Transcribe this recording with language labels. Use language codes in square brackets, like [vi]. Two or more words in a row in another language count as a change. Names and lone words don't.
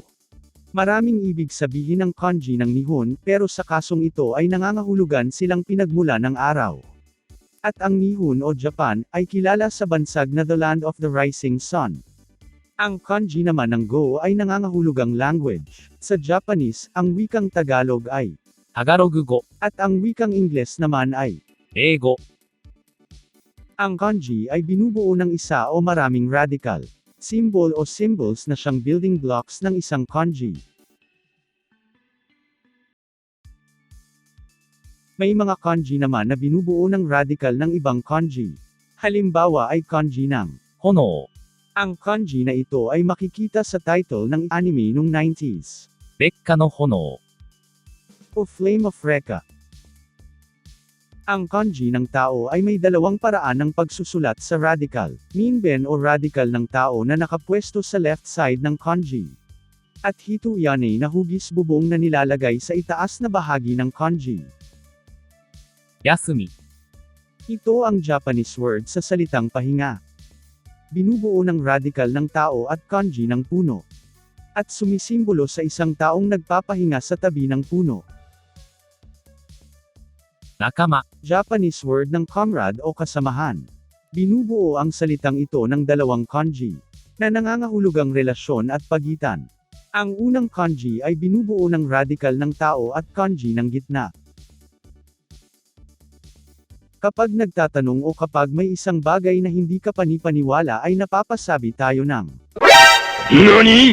[tl] Maraming ibig sabihin ng kanji ng Nihon, pero sa kasong ito ay nangangahulugan silang pinagmula ng araw. At ang Nihon o Japan, ay kilala sa bansag na [en] the Land of the Rising Sun. [tl] Ang kanji naman ng Go ay nangangahulugang language. Sa Japanese, ang wikang Tagalog ay [ja] タガログ語、 [tl] at ang wikang Ingles naman ay [ja] 英語。 [tl] ang kanji ay binubuo ng isa o maraming [en] radical symbol [tl] o symbols na siyang [en] building blocks [tl] ng isang kanji. May mga kanji naman na binubuo ng radical ng ibang kanji. Halimbawa ay kanji ng [ja] 炎、 [tl] ang kanji na ito ay makikita sa title ng anime nung 90s. [ja] 烈火の炎、 [tl] O Flame of Recca. Ang kanji ng tao ay may dalawang paraan ng pagsusulat sa radical, minben o radical ng tao na nakapwesto sa [en] left side [tl] ng kanji. At hituyane na hugis bubong na nilalagay sa itaas na bahagi ng kanji. [ja] 休み、 [tl] Ito ang [en] Japanese word [tl] sa salitang pahinga. Binubuo ng radical ng tao at kanji ng puno. At sumisimbolo sa isang taong nagpapahinga sa tabi ng puno. [ja] 仲間、 [en] Japanese word [tl] ng comrade o kasamahan. Binubuo ang salitang ito ng dalawang kanji, na nangangahulugang relasyon at pagitan. Ang unang kanji ay binubuo ng radical ng tao at kanji ng gitna. Kapag nagtatanong o kapag may isang bagay na hindi ka panipaniwala ay napapasabi tayo ng NANI?